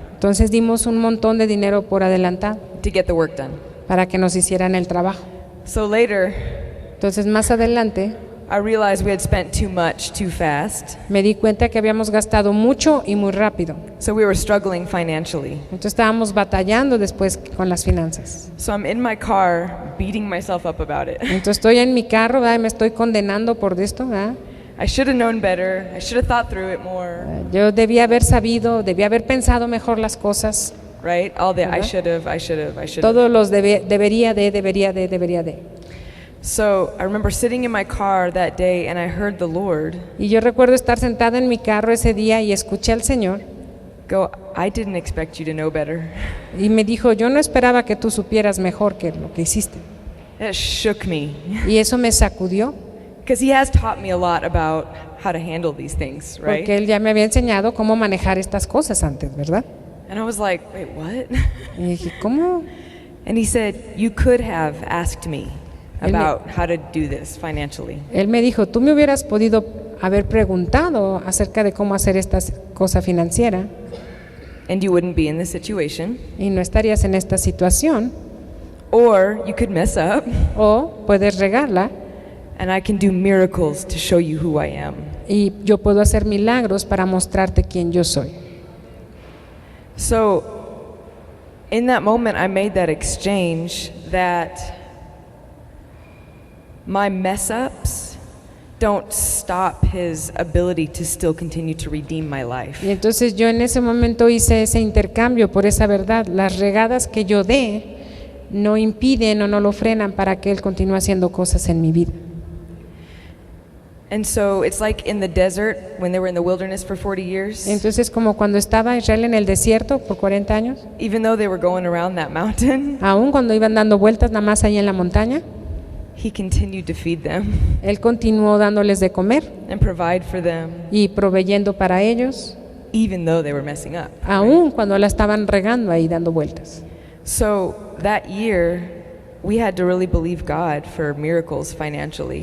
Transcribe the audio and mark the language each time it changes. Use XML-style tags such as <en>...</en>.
<es>entonces dimos un montón de dinero por adelantado</es> <en>to get the work done.</en> <es>para que nos hicieran el trabajo.</es> <en>So later,</en> <es>Entonces más adelante</es> <en>I realized we had spent too much too fast.</en> <es>me di cuenta que habíamos gastado mucho y muy rápido.</es> <en>So we were struggling financially.</en> <es>Entonces estábamos batallando después con las finanzas.</es> <en>So I'm in my car beating myself up about it.</en> <es>Entonces estoy en mi carro, ¿verdad? Y me estoy condenando por esto, ¿verdad?</es> <en>I should have known better. I should have thought through it more.</en> <es>Yo debía haber sabido, debía haber pensado mejor las cosas.</es> <en>Right? All the I</en> <es>¿Verdad?</es> <en>should have, I should have, I should have.</en> <es>Todos los debería de.</es> <en>So I remember sitting in my car that day and I heard the Lord</en> <es>Y yo recuerdo estar sentada en mi carro ese día y escuché al Señor</es> <en>go, I didn't expect you to know better.</en> <es>y me dijo, yo no esperaba que tú supieras mejor que lo que hiciste.</es> <en>It shook me</en> <es>Y eso me sacudió,</es> <en>because He has taught me a lot about how to handle these things, right?</en> <es>porque Él ya me había enseñado cómo manejar estas cosas antes, ¿verdad?</es> <en>And I was like, wait, what?</en> <es>Y dije, ¿cómo?</es> <en>And He said, you could have asked me</en> <es>Él me-</es> <en>about how to do this financially.</en> <es>Él me dijo, tú me hubieras podido haber preguntado acerca de cómo hacer esta cosa financiera</es> <en>And you wouldn't be in this situation.</en> <es>y no estarías en esta situación,</es> <en>Or you could mess up</en> <es>o puedes regarla</es> <en>and I can do miracles to show you who I am.</en> <es>y yo puedo hacer milagros para mostrarte quién yo soy.</es> <en>So, in that moment, I made that exchange that my mess ups don't stop His ability to still continue to redeem my life.</en> <es>Y entonces yo en ese momento hice ese intercambio por esa verdad. Las regadas que yo dé no impiden o no lo frenan para que Él continúe haciendo cosas en mi vida.</es> <en>And so it's like in the desert when they were in the wilderness for 40 years.</en> <es>Entonces, como cuando estaba Israel en el desierto por 40 años,</es> <en>Even though they were going around that mountain,</en> <es>aún cuando iban dando vueltas nada más ahí en la montaña,</es> <en>he continued to feed them</en> <es>Él continuó dándoles de comer</es> <en>and provide for them,</en> <es>y proveyendo para ellos,</es> <en>even though they were messing up.</en> <es>aún cuando la estaban regando ahí dando vueltas.</es> <en>So that year, we had to really believe God for miracles financially.</en>